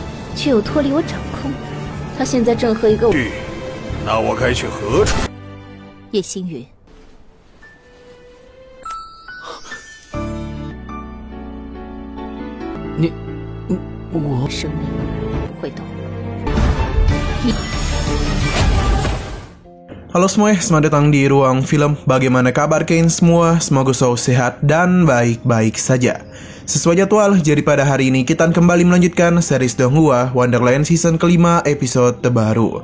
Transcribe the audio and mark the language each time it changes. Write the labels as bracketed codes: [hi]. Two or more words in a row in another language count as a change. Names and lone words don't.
[zh] 却又脱离我掌控。他现在正和一个那我该去何处？叶星云，我生命不会动。 [id] Halo semuanya, selamat datang di Ruang Film. Bagaimana kabar kalian semua? Semoga selalu sehat dan baik-baik saja. Sesuai jadwal, jadi pada hari ini kita kembali melanjutkan series Donghua Wonderland season kelima episode terbaru.